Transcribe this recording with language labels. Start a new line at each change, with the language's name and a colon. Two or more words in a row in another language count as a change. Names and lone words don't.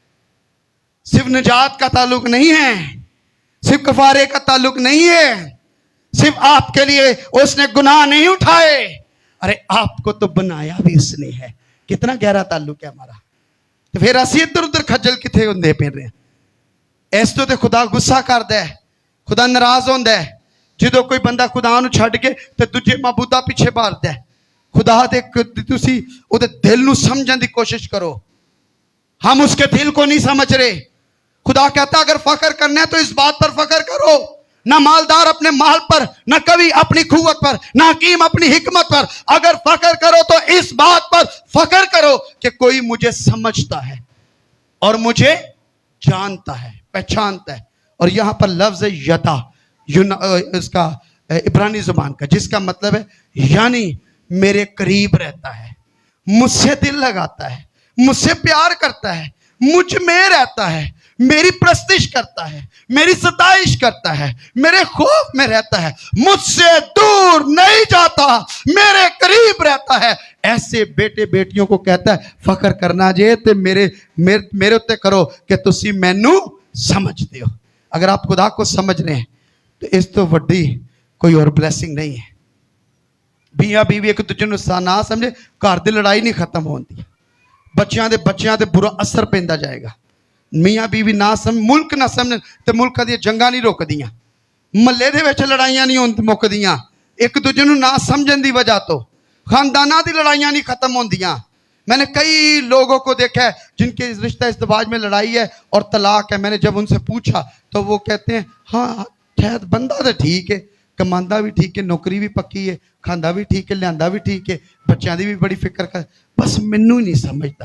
Urdu: صرف نجات کا تعلق نہیں ہے, صرف کفارے کا تعلق نہیں ہے, صرف آپ کے لیے اس نے گناہ نہیں اٹھائے, ارے آپ کو تو بنایا بھی اس نے ہے. کتنا گہرا تعلق ہے ہمارا.
Punjabi: تو پھر اسی ادھر ادھر کھجل کتنے ہوندے پھر رہے ہیں. اس تو خدا غصہ کردا ہے, خدا ناراض ہوندا ہے جدوں کوئی بندہ خدا نو چھڈ کے تے دوجے معبوداں پیچھے بھاگدا ہے. خدا دے تسی او دے دل نو سمجھن دی کوشش کرو.
Urdu: ہم اس کے دل کو نہیں سمجھ رہے. خدا کہتا اگر فخر کرنا ہے تو اس بات پر فخر کرو, نہ مالدار اپنے مال پر, نہ کوی اپنی قوت پر, نہ حکیم اپنی حکمت پر. اگر فخر کرو تو اس بات پر فخر کرو کہ کوئی مجھے سمجھتا ہے اور مجھے جانتا ہے, پہچانتا ہے. اور یہاں پر لفظ یدا, اس کا عبرانی زبان کا، جس کا مطلب ہے یعنی میرے قریب رہتا ہے، مجھ سے دل لگاتا ہے، مجھ سے پیار کرتا ہے، مجھ میں رہتا ہے، میری پرستش کرتا ہے، میری ستائش کرتا ہے، میرے خوف میں رہتا ہے، مجھ سے دور نہیں جاتا، میرے قریب رہتا ہے.
Punjabi: ਐਸੇ ਬੇਟੇ ਬੇਟੀਆਂ ਨੂੰ ਕਹਿੰਦਾ ਹੈ ਫ਼ਖ਼ਰ ਕਰਨਾ ਜੇ ਤੇ ਮੇਰੇ ਉੱਤੇ ਕਰੋ ਕਿ ਤੁਸੀ ਮੈਨੂੰ ਸਮਝਦੇ ਹੋ।
Urdu: اگر آپ خدا کو سمجھ رہے ہیں تو
Punjabi: ਇਸ ਤੋਂ ਵੱਡੀ
Urdu: کوئی اور بلیسنگ نہیں ہے.
Punjabi: ਬੀਵੀ ਬੀਵੀ ਇੱਕ ਦੂਜੇ ਨੂੰ ਨਾ ਸਮਝੇ, ਘਰ ਦੀ ਲੜਾਈ ਨਹੀਂ ਖਤਮ ਹੁੰਦੀ, ਬੱਚਿਆਂ ਦੇ ਬੁਰਾ ਅਸਰ ਪੈਂਦਾ ਜਾਏਗਾ। ਮੀਆਂ ਬੀਵੀ ਨਾ ਸਮਝ, ਮੁਲਕ ਨਾ ਸਮਝਣ ਤੇ ਮੁਲਕਾਂ ਦੀਆਂ ਜੰਗਾਂ ਨਹੀਂ ਰੁਕਦੀਆਂ, ਮਹੱਲੇ ਦੇ ਵਿੱਚ ਲੜਾਈਆਂ ਨਹੀਂ ਮੁੱਕਦੀਆਂ, ਇੱਕ ਦੂਜੇ ਨੂੰ ਨਾ ਸਮਝਣ ਦੀ ਵਜ੍ਹਾ ਤੋਂ ਖਾਨਦਾਨਾਂ ਦੀ ਲੜਾਈਆਂ ਨਹੀਂ ਖ਼ਤਮ ਹੁੰਦੀਆਂ।
Urdu: میں نے کئی لوگوں کو دیکھا ہے جن کے رشتہ ازدواج میں لڑائی ہے اور طلاق ہے. میں نے جب ان سے پوچھا تو وہ کہتے ہیں ہاں شاید بندہ تو ٹھیک ہے، کماندا بھی ٹھیک ہے، نوکری بھی پکی ہے، کھاندا بھی ٹھیک ہے، لیاندا بھی ٹھیک ہے، بچوں کی بھی بڑی فکر کر، بس مینوں ہی نہیں سمجھتا.